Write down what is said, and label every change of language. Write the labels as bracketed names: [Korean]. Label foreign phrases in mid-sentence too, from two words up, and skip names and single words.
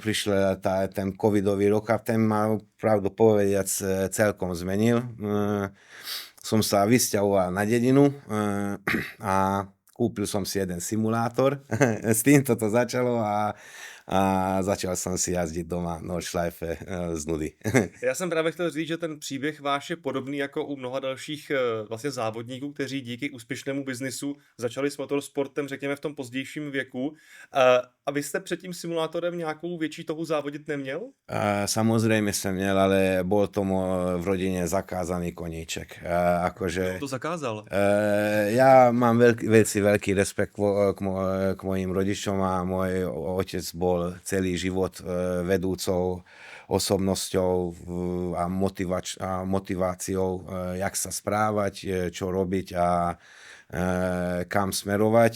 [Slovak] Prišiel ten covidový rok a ten ma, pravdu povediac, celkom zmenil. Som sa vysťahoval na dedinu a kúpil som si jeden simulátor, s týmto to začalo a začal som si jazdiť doma Nordschleife z nudy. [Czech] Já jsem právě chtěl říct, že ten příběh váš je podobný jako u mnoha dalších vlastně závodníků, kteří díky úspěšnému biznisu začali s motorsportem, řekněme, v tom pozdějším věku. A vy jste před tím simulátorem nějakou větší touhu závodit neměl? [Slovak] Samozrejme som měl, ale bol to v rodine zakázaný koníček. Akože, Kto to zakázal? Ja mám veľký rešpekt k mojim rodičom a môj otec bol celý život vedúcou osobnosťou a motiváciou, jak sa správať, čo robiť a kam smerovať.